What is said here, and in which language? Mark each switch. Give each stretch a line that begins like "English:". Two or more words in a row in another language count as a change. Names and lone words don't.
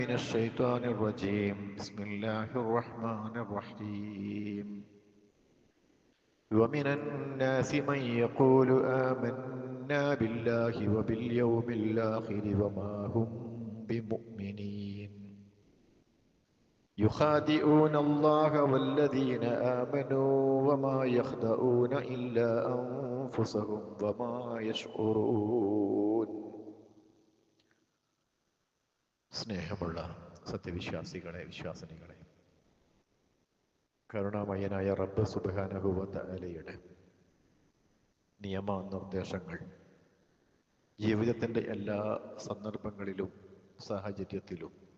Arabic: من الشيطان الرجيم بسم الله الرحمن الرحيم ومن الناس من يقول آمنا بالله وباليوم الآخر وما هم بمؤمنين يخادعون الله والذين آمنوا وما يخدعون إلا أنفسهم وما يشعرون
Malayalam: സ്നേഹമുള്ള സത്യവിശ്വാസികളെ, വിശ്വാസിനികളെ, കരുണാമയനായ റബ്ബ്
Arabic: سبحانه و تعالى
Malayalam: നിയമനിർദ്ദേശങ്ങൾ ജീവിതത്തിൻ്റെ എല്ലാ സന്ദർഭങ്ങളിലും സാഹചര്യത്തിലും